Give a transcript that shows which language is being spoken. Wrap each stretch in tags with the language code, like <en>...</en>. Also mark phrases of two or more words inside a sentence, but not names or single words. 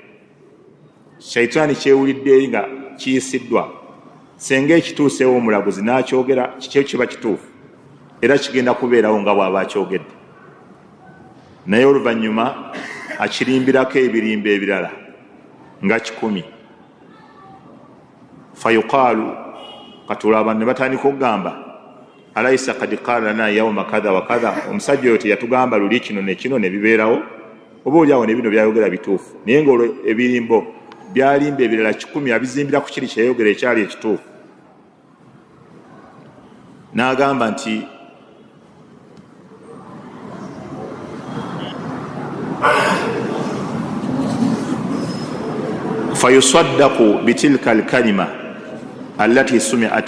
<lg>shaitaani kyewulidde eri nga kiyisiddwa, senga ekituuseewo omulaguzi n'akyogera kikyo kiba kituufu era kigenda kubeerawo nga bw'aba akyogedde. naye oluvannyuma akirimbirako ebirimba ebirala nga 100.</lg> <ar>fayuqaalu,</ar> <lg>katulaba ne batandika okugamba</lg> <ar>أليس قد قال لنا يوم كذا وكذا,</ar> <lg>omusajja oyo teyatugamba luli kino ne kino ne bibeerawo, oba oliawo ne bino byayogera bituufu. naye ng'olwo ebirimbo byalimba ebirala 100 abizimbira ku kiri kyeyogera ekyali ekituufu. n'agamba nti</lg> <ar>فيصدق بتلك الكلمة التي سمعت</ar>